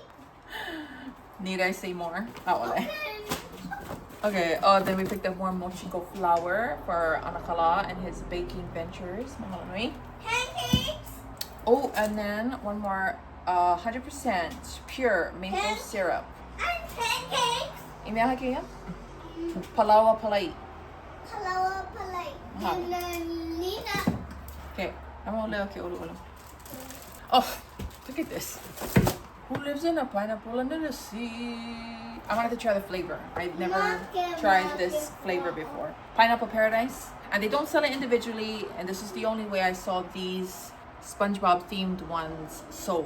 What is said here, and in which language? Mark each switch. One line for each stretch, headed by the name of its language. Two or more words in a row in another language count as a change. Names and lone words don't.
English: Need I say more? Auwē. Okay, oh, then we picked up more mochiko flour for Anakala and his baking ventures.
Hawaiian: Mahalo nui.
English: Pancakes. Oh, and then one more 100% pure maple syrup. And pancakes. Imiaha kaya? Palawa palai. Palawa palay. Nina. Okay, I'm gonna okay, ulu. Oh, look at this. Who lives in a pineapple under the sea? I wanted to try the flavor. I've never tried this flavor before. Pineapple Paradise. And they don't sell it individually. And this is the only way I saw these SpongeBob themed ones sold.